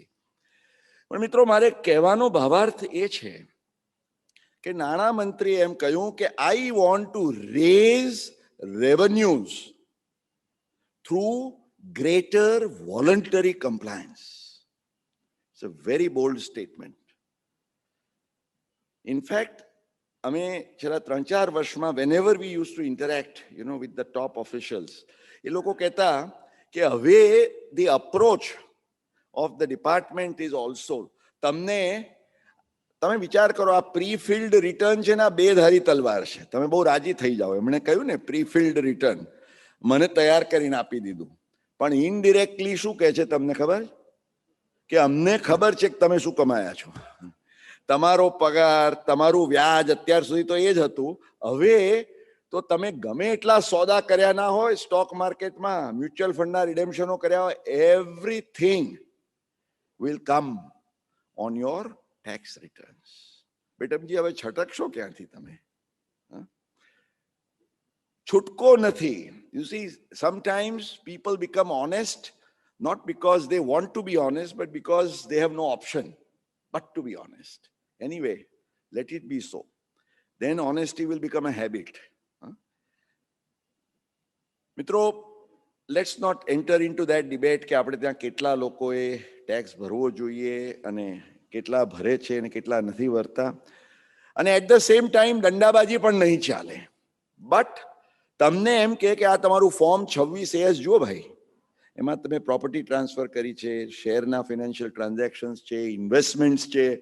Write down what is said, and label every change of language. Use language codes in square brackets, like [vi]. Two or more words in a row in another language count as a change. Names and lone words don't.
[gu] પણ મિત્રો મારે કહેવાનો ભાવાર્થ એ છે કે નાણામંત્રીએ એમ કહ્યું કે [en] I want to raise revenues through greater voluntary compliance. It's a very bold statement. Infact [gu] અમે છેલ્લા 3-4 વર્ષમાં [en] whenever we used to interact, with the top officials, [gu] એ લોકો કહેતા કે હવે [en] the approach of the department is also [gu] તમને તમે વિચાર કરો, આ [en] pre filled return [gu] છે ને આ બે ધારી તલવાર છે. તમે બહુ રાજી થઈ જાઓ, એમણે કહ્યું ને [en] pre filled return, [gu] મને તૈયાર કરીને આપી દીધું. પણ ઇનડિરેક્ટલી શું કહે છે તમને ખબર? કે અમને ખબર છે કે તમે શું કમાયા છો. તમારો પગાર, તમારું વ્યાજ અત્યાર સુધી તો એ જ હતું. હવે તો તમે ગમે એટલા સોદા કર્યા ના હોય [en] stock market, mutual fund [gu] રિડેમ્શનો કર્યા હોય, [en] everything will come on your tax returns. [gu] બેટમજી હવે છટકશો ક્યાંથી તમે? છૂટકો નથી. [en] You see, sometimes people become honest not because they want to be honest, but because they have no option but to be honest. Anyway, let it be so. Then honesty will become a habit. [gu] મિત્રો, [en] let's not enter into that debate [gu] કે આપણે ત્યાં કેટલા લોકોએ ટેક્સ ભરવો જોઈએ અને કેટલા ભરે છે અને કેટલા નથી ભરતા. અને [en] at the same time [gu] દંડાબાજી પણ નહીં ચાલે. બટ તમને એમ કે આ તમારું ફોર્મ 26A જુઓ ભાઈ, એમાં તમે [en] property transfer [gu] કરી છે, શેરના [en] financial transactions [gu] છે, ઇન્વેસ્ટમેન્ટ્સ છે.